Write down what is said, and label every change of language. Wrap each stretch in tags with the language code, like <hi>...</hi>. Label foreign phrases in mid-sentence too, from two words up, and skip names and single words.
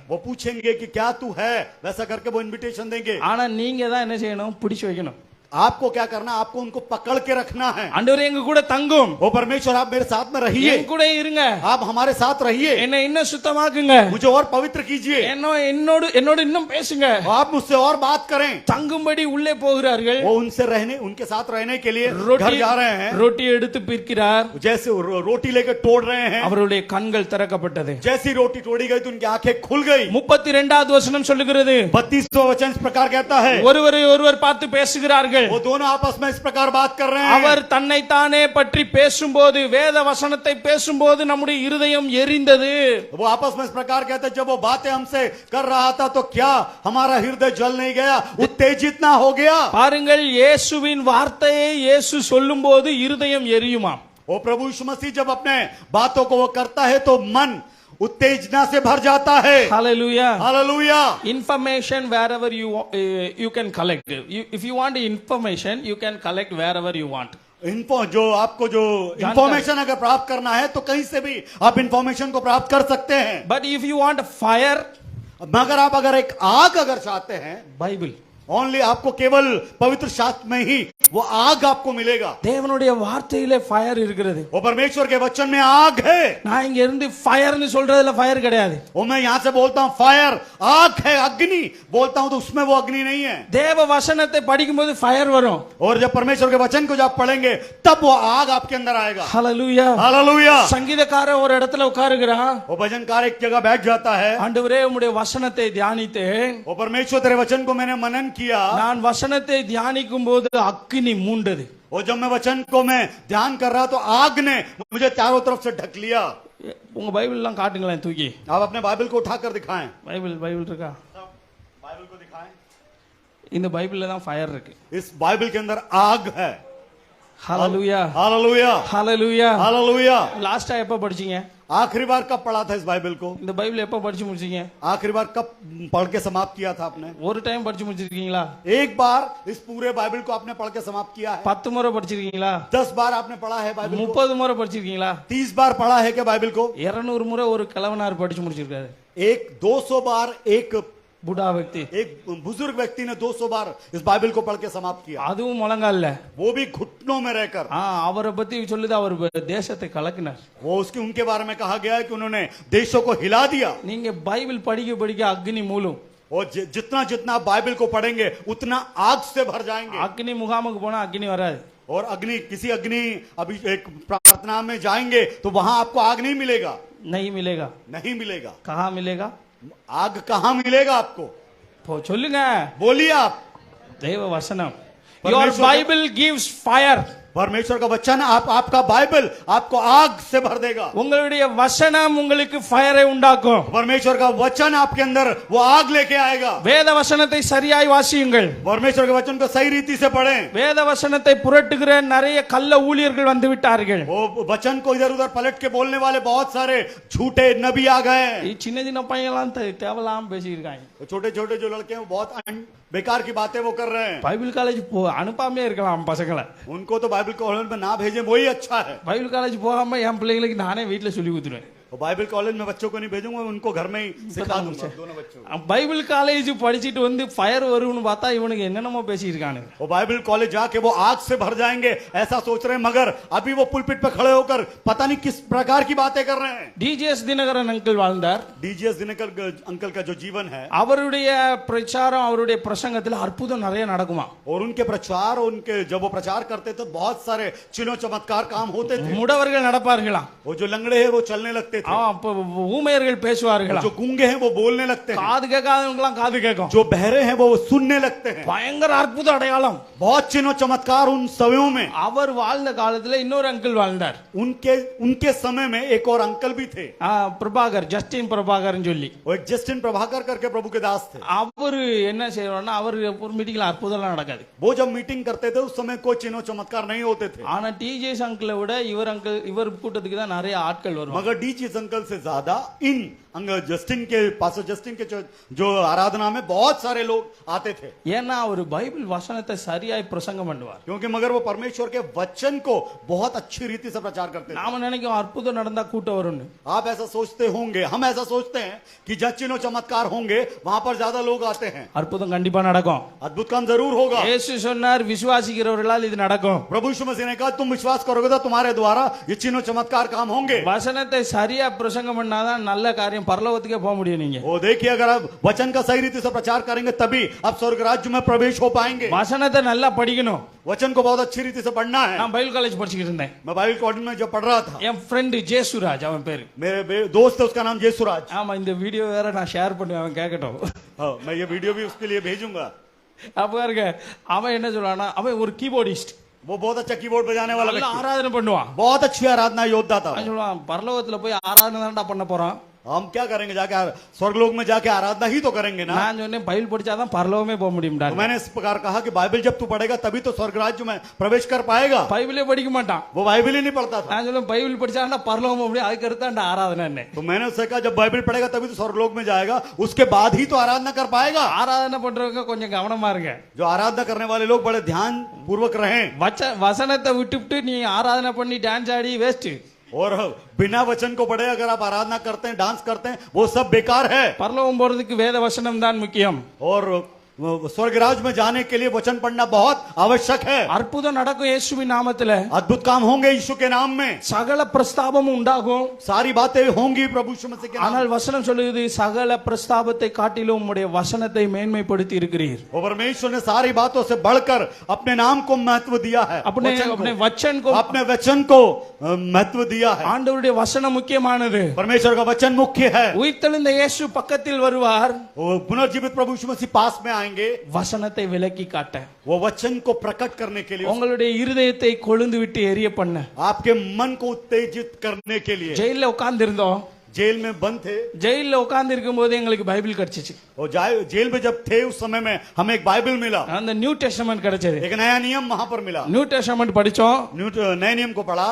<hi>वो पूछेंगे कि क्या तू है, वैसा करके वो इनविटेशन देंगे।</hi> <ta>ஆனா நீங்க தான் என்ன செய்யணும்? பிடிச்சு வைக்கணும்.</ta> <hi>आपको क्या करना, आपको उनको पकड़ के रखना है।</hi> <ta>ஆண்டவரே எங்க கூட தங்கும்,</ta> <hi>वो परमेश्वर आप मेरे साथ में रहिए,</hi> <ta>என் கூட இருங்க,</ta> <hi>आप हमारे साथ रहिए,</hi> <ta>என்னை இன்னும் சுத்தமாக்குங்க,</ta> <hi>मुझे और पवित्र कीजिए,</hi> <ta>என்னோடு இன்னும் பேசுங்க.</ta> <hi>आप मुझसे और बात करें।</hi> <ta>தங்கும்படி உள்ளே போகிறார்கள்.</ta> <hi>वो उनके साथ रहने के लिए घर</hi> <ta>ரொட்டி</ta> <hi>जा रहे हैं।</hi> <ta>ரொட்டி எடுத்து பிற்கிறார்.</ta> <hi>जैसे रोटी लेकर तोड़ रहे हैं,</hi> <ta>அவருடைய கண்கள் திறக்கப்பட்டது.</ta> <hi>जैसी रोटी तोड़ी गई तो उनकी आंखें खुल गई।</hi> <ta>32வது वचனம் சொல்லுகிறது,</ta> <hi>32वां वचन इस प्रकार कहता है,</hi> <ta>ஒருவரை ஒருவர் பார்த்து பேசுகிறார்கள்.</ta> <hi>वो दोनों आपस में इस प्रकार बात कर रहे हैं।</hi> <ta>அவர் தன்னை தானே பற்றி பேசும்போது, வேத வசனத்தை பேசும்போது நம்முடைய இருதயம் எரிந்தது.</ta> <hi>वो आपस में इस प्रकार कहते हैं, जब वो बातें हमसे कर रहा था तो क्या हमारा हृदय जल नहीं गया, उत्तेजित ना हो गया?</hi> <ta>பாருங்கள், இயேசுவின் வார்த்தையை இயேசு சொல்லும்போது இருதயம் எரியுமாம்.</ta> <hi>वो प्रभु यीशु मसीह जब अपने बातों को वो करता है तो मन उत्तेजना से भर जाता है। Hallelujah. हालेलुया।</hi> <en>Information wherever you can collect. If you want information, you can collect wherever you want.</en> <hi>इन्फो जो आपको जो इंफॉर्मेशन अगर प्राप्त करना है तो कहीं से भी आप इंफॉर्मेशन को प्राप्त कर सकते हैं।</hi> <en>But if you want fire,</en> <hi>मगर आप अगर एक आग अगर चाहते हैं, Bible. ओनली आपको केवल पवित्र शास्त्र में ही वो आग आपको मिलेगा।</hi> <ta>தேவனுடைய வார்த்தையிலே ஃபயர் இருக்கிறது.</ta> <hi>वो परमेश्वर के वचन में आग है।</hi> <ta>நான் இங்க இருந்து ஃபயர்னு சொல்றதுல ஃபயர் கிடையாது.</ta> <hi>वो मैं यहाँ से बोलता हूँ फायर, आग है, अग्नि बोलता हूँ तो उसमें वो अग्नि नहीं है।</hi> <ta>தேவ வசனத்தை படிக்கும்போது ஃபயர் வரும்.</ta> <hi>और जब परमेश्वर के वचन को जब आप पढ़ेंगे तब वो आग आपके अंदर आएगा। ஹalleluya. हालेलुया।</hi> <ta>சங்கீதக்காரன் ஒரு இடத்துல உட்காருகிறான்.</ta> <hi>वो भजनकार एक जगह बैठ जाता है।</hi> <ta>ஆண்டவரே உம்முடைய வசனத்தை தியானித்தேன்.</ta> <hi>वो परमेश्वर तेरे वचन को मैंने मनन किया।</hi> <ta>நான் வசனத்தை தியானிக்கும் போது அக்கினி மூண்டது.</ta> <hi>और जब मैं वचन को मैं ध्यान कर रहा तो आग ने मुझे चारों तरफ से ढक लिया।</hi> <ta>உங்க பைபிள் எல்லாம் காட்டுங்களேன் தூக்கி.</ta> <hi>आप अपने बाइबल को उठाकर दिखाएं।</hi> <ta>பைபிள் இருக்கா?</ta> <hi>बाइबल को दिखाएं।</hi> <ta>இந்த பைபிள்ல தான் ஃபயர் இருக்கு.</ta> <hi>इस बाइबल के अंदर आग है। ஹalleluya. हालेलुया। ஹalleluya. हालेलुया।</hi> <ta>லாஸ்டா எப்ப படிச்சீங்க?</ta> <hi>आखिरी बार कब पढ़ा था इस बाइबल को?</hi> <ta>இந்த பைபிள் எப்ப படிச்சு முடிச்சீங்க?</ta> <hi>आखिरी बार कब पढ़ के समाप्त किया था आपने?</hi> <ta>ஒரு டைம் படிச்சு முடிச்சிருக்கீங்களா?</ta> <hi>एक बार इस पूरे बाइबल को आपने पढ़ के समाप्त किया है?</hi> <ta>10 முறை படிச்சிருக்கீங்களா?</ta> <hi>10 बार आपने पढ़ा है बाइबल को?</hi> <ta>30 முறை படிச்சிருக்கீங்களா?</ta> <hi>30 बार पढ़ा है क्या बाइबल को?</hi> <ta>200 முறை ஒரு கிழவனார் படிச்சு முடிச்சிருக்காரு.</ta> <hi>एक 200 बार एक புடா व्यक्ति. एक बुजुर्ग व्यक्ति ने 200 बार इस बाइबल को पढ़ के समाप्त किया।</hi> <ta>அதுவும் முழங்கால்ல.</ta> <hi>वो भी घुटनों में रहकर।</hi> <ta>அவரை பத்தி சொல்லுது அவர் தேசத்தை கலக்கினார்.</ta> <hi>वो उसके उनके बारे में कहा गया है कि उन्होंने देशों को हिला दिया।</hi> <ta>நீங்க பைபிள் படிக்க படிக்க அக்னி மூலும்.</ta> <hi>और जितना जितना आप बाइबल को पढ़ेंगे उतना आग से भर जाएंगे।</hi> <ta>அக்னி முகாமுக்கு போனா அக்னி வராது.</ta> <hi>और अग्नि किसी अग्नि अभी एक प्रार्थना में जाएंगे तो वहां आपको आग नहीं मिलेगा। नहीं मिलेगा. नहीं मिलेगा। कहाँ मिलेगा? आग कहां मिलेगा आपको?</hi> <ta>சொல்லுங்க.</ta> <hi>बोलिए आप।</hi> <ta>தேவ வசனம்.</ta> <en>Your</en> <hi>परमेश्वर का-</hi> <en>Bible gives fire.</en> <hi>परमेश्वर का वचन आपका बाइबल आपको आग से भर देगा।</hi> <ta>உங்களுடைய வசனம் உங்களுக்கு ஃபயரை உண்டாக்கும்.</ta> <hi>परमेश्वर का वचन आपके अंदर वो आग लेके आएगा।</hi> <ta>வேத வசனத்தை சரியாய் வாசியுங்கள்.</ta> <hi>परमेश्वर के वचन को सही रीति से पढ़ें।</hi> <ta>வேத வசனத்தை புரட்டுகிற நிறைய கள்ள ஊழியர்கள் வந்து விட்டார்கள்.</ta> <hi>वो वचन को इधर उधर पलट के बोलने वाले बहुत सारे झूठे नबी आ गए।</hi> <ta>சின்ன சின்ன பையன்லாம் தேவலாம் பேசியிருக்காங்க.</ta> <hi>छोटे छोटे जो लड़के हैं वो बहुत बेकार की बातें वो कर रहे हैं।</hi> <en>Bible college</en> <ta>அனுப்பாமே இருக்கலாம் பசங்களை.</ta> <hi>उनको तो</hi> <en>Bible college</en> <hi>में ना भेजे वही अच्छा है।</hi> <en>Bible college</en> <ta>போகாம என் பிள்ளைகளுக்கு நானே வீட்டுல சொல்லி கொடுத்துருவேன்.</ta> <hi>और</hi> <en>Bible college</en> <hi>में बच्चों को नहीं भेजूंगा, उनको घर में ही सिखा दूंगा दोनों बच्चों को।</hi> <en>Bible college</en> <ta>படிச்சிட்டு வந்து ஃபயர் வரும்னு பார்த்தா இவனுக்கு என்னென்னமோ பேசியிருக்கானு.</ta> <hi>वो</hi> <en>Bible college</en> <hi>जाके वो आग से भर जाएंगे ऐसा सोच रहे हैं, मगर अभी वो पुलपिट पे खड़े होकर पता नहीं किस प्रकार की बातें कर रहे हैं।</hi> <ta>டிஜிஎஸ் தினகரன் அங்கிள் வாழ்ந்தார்.</ta> <hi>डीजीएस दिनकर अंकल का जो जीवन है</hi> <ta>அவருடைய பிரச்சாரம் அவருடைய பிரசங்கத்தில் அற்புதம் நிறைய நடக்குமா.</ta> <hi>और उनके प्रचार, उनके जब वो प्रचार करते तो बहुत सारे चिन्ह चमत्कार काम होते थे।</hi> <ta>முடவர்கள் நடப்பார்களாம்.</ta> <hi>वो जो लंगड़े हैं वो चलने लगते थे।</hi> <ta>ஊமையர்கள் பேசுவார்களாம்.</ta> <hi>जो गूंगे हैं वो बोलने लगते हैं।</hi> <ta>காது கேட்காதவங்கலாம் காது கேட்கும்.</ta> <hi>जो बहरे हैं वो सुनने लगते हैं।</hi> <ta>பயங்கர அற்புத அடையாளம்.</ta> <hi>बहुत चिन्ह चमत्कार उन समयों में।</hi> <ta>அவர் வாழ்ந்த காலத்துல இன்னொரு அங்கிள் வாழ்ந்தார்.</ta> <hi>उनके समय में एक और अंकल भी थे।</hi> <ta>பிரபாகர், ஜஸ்டின் பிரபாகர்னு சொல்லி.</ta> <hi>वो एक जस्टिन प्रभाकर करके प्रभु के दास थे।</hi> <ta>அவரு என்ன செய்வார்னா அவர் ஒரு மீட்டிங்ல அற்புதம்லாம் நடக்காது.</ta> <hi>वो जब मीटिंग करते थे उस समय कोई चिन्ह चमत्कार नहीं होते थे।</hi> <ta>ஆனா டிஜேஸ் அங்கிளை விட இவர் கூட்டத்துக்கு தான் நிறைய ஆட்கள் வருவாங்க.</ta> <hi>मगर डीजीएस अंकल से ज्यादा इन जस्टिन के पास, जस्टिन के जो आराधना में बहुत सारे लोग आते थे।</hi> <ta>ஏன்னா அவர் பைபிள் வசனத்தை சரியாய் பிரசங்கம் பண்ணுவார்.</ta> <hi>क्योंकि मगर वो परमेश्वर के वचन को बहुत अच्छी रीति से प्रचार करते थे।</hi> <ta>நாம நினைக்கும் அற்புதம் நடந்தா கூட்டம் வரும்னு.</ta> <hi>आप ऐसा सोचते होंगे, हम ऐसा सोचते हैं कि जहाँ चिन्ह चमत्कार होंगे वहां पर ज्यादा लोग आते हैं।</hi> <ta>அற்புதம் கண்டிப்பா நடக்கும்.</ta> <hi>अद्भुत काम जरूर होगा।</hi> <ta>இயேசு சொன்னார் விசுவாசிக்கிறவர்களால் இது நடக்கும்.</ta> <hi>प्रभु यीशु मसीह ने कहा तुम विश्वास करोगे तो तुम्हारे द्वारा ये चिन्ह चमत्कार काम होंगे।</hi> <ta>வசனத்தை சரியா பிரசங்கம் பண்ணாதான் நல்ல காரியம் பரலோகத்துக்கே போக முடியும். நீங்க</ta> <hi>वो देखिए अगर आप वचन का सही रीति से प्रचार करेंगे तभी आप स्वर्ग राज्य में प्रवेश हो पाएंगे।</hi> <ta>வசனத்தை நல்லா படிக்கணும்.</ta> <hi>वचन को बहुत अच्छी रीति से पढ़ना है।</hi> <ta>நான்</ta> <en>Bible college</en> <ta>படிச்சிட்டு இருந்தேன்.</ta> <hi>मैं</hi> <en>Bible college</en> <hi>में जब पढ़ रहा था,</hi> <ta>என் ஃப்ரெண்ட் ஜேசுராஜ் அவன் பேரு.</ta> <hi>मेरे दोस्त है उसका नाम जयसुराज।</hi> <ta>ஆமா இந்த வீடியோ வேற நான் ஷேர் பண்ணுவேன், அவன் கேட்கட்டும்.</ta> <hi>हाँ, मैं ये वीडियो भी उसके लिए भेजूंगा।</hi> <ta>அப்ப பாருங்க அவன் என்ன சொல்றானா, அவன் ஒரு கீபோர்டிஸ்ட்.</ta> <hi>वो बहुत अच्छा कीबोर्ड बजाने वाला</hi> <ta>நல்லா</ta> <hi>व्यक्ति,</hi> <ta>ஆராதனை பண்ணுவான்.</ta> <hi>बहुत अच्छी आराधना योद्धा था।</hi> <ta>அவன் சொல்லுவான் பரலோகத்துல போய் ஆராதனை தான்டா பண்ண போறான்.</ta> <hi>हम क्या करेंगे जाके स्वर्गलोक में जाके आराधना ही तो करेंगे ना।</hi> <ta>நான் சொன்னேன் பைபிள் படிச்சாதான் பரலோகமே போக முடியும்டா.</ta> <hi>तो मैंने इस प्रकार कहा कि बाइबल जब तू पढ़ेगा तभी तो स्वर्ग राज्य में प्रवेश कर पाएगा।</hi> <ta>பைபிளே படிக்க மாட்டான்.</ta> <hi>वो बाइबल ही नहीं पढ़ता था।</hi> <ta>நான் சொல்லுவேன் பைபிள் படிச்சாதான் பரலோகம் போக முடியும், அதுக்கு அடுத்தாண்டா ஆராதனை என்ன.</ta> <hi>तो मैंने उससे कहा जब बाइबल पढ़ेगा तभी तो स्वर्गलोक में जाएगा, उसके बाद ही तो आराधना कर पाएगा।</hi> <ta>ஆராதனை பண்றவங்க கொஞ்சம் கவனமா இருங்க.</ta> <hi>जो आराधना करने वाले लोग बड़े ध्यान पूर्वक रहें</hi> <ta>வசனத்தை விட்டுவிட்டு நீ ஆராதனை பண்ணி டான்ஸ் ஆடி வேஸ்ட்.</ta> <hi>और बिना वचन को पढ़े अगर आप आराधना करते हैं, डांस करते हैं, वो सब बेकार है।</hi> <ta>பரலோகம் போறதுக்கு வேத வசனம் தான் முக்கியம்.</ta> <hi>और स्वर्ग राज्य में जाने के लिए वचन पढ़ना बहुत आवश्यक है।</hi> <ta>அற்புதம் நடக்கும் இயேசுவின் நாமத்துல.</ta> <hi>अद्भुत काम होंगे यीशु के नाम में,</hi> <ta>சகல பிரஸ்தாபமும் உண்டாகும்.</ta> <hi>सारी बातें होंगी प्रभु यीशु मसीह के नाम</hi> <ta>ஆனால் वचனம் சொல்லுது சகல பிரஸ்தாபத்தை காட்டிலும் உம்முடைய வசனத்தை மேன்மைப்படுத்தி இருக்கிறீர்.</ta> <hi>और परमेश्वर ने सारी बातों से बढ़कर अपने नाम को महत्व दिया है, अपने वचन को अपने वचन को महत्व दिया है।</hi> <ta>ஆண்டவருடைய வசனம் முக்கியமானது.</ta> <hi>परमेश्वर का वचन मुख्य है।</hi> <ta>உயிர்த்தெழுந்த இயேசு பக்கத்தில் வருவார்.</ta> <hi>वो पुनर्जीवित प्रभु यीशु मसीह पास में आएंगे,</hi> <ta>வசனத்தை விலக்கி காட்ட,</ta> <hi>वो वचन को प्रकट करने के लिए,</hi> <ta>உங்களுடைய இருதயத்தை கொழுந்து விட்டு எரிய பண்ண.</ta> <hi>आपके मन को उत्तेजित करने के लिए।</hi> <ta>ஜெயில உட்கார்ந்து இருந்தோம்,</ta> <hi>जेल में बंद थे,</hi> <ta>ஜெயில உட்கார்ந்து இருக்கும்போது எங்களுக்கு பைபிள் கிடைச்சிச்சு.</ta> <hi>और जेल में जब थे उस समय में हमें एक बाइबल मिला,</hi> <ta>அந்த</ta> <en>New Testament</en> <ta>கிடைச்சது.</ta> <hi>एक नया नियम वहां पर मिला।</hi> <en>New Testament</en> <ta>படிச்சோம்,</ta> <hi>नए नियम को पढ़ा</hi>